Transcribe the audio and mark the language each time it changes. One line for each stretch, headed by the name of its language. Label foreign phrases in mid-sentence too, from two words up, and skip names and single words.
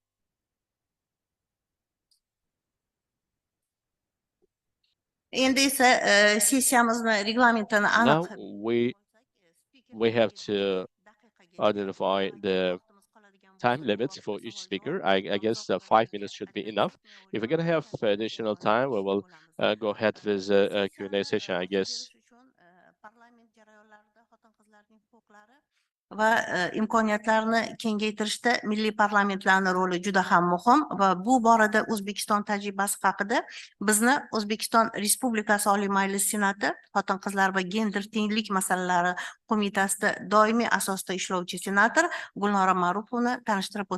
English: Now we have to identify the time limits for each speaker. I guess 5 minutes should be enough. If we're going to have additional time, we will go ahead with a Q&A session, I guess.
Uzbek: Va imkoniyatlarni kengaytirishda milliy parlamentlarning roli juda ham muhim va bu borada O'zbekiston tajribasi haqida bizni O'zbekiston Respublikasi Oliy Majlis Senati Xotin-qizlar va gender tenglik masalalari qo'mitasida doimiy asosda ishlovchi senator Gulnora Ma'rupovni tanishtirib o'tadilar.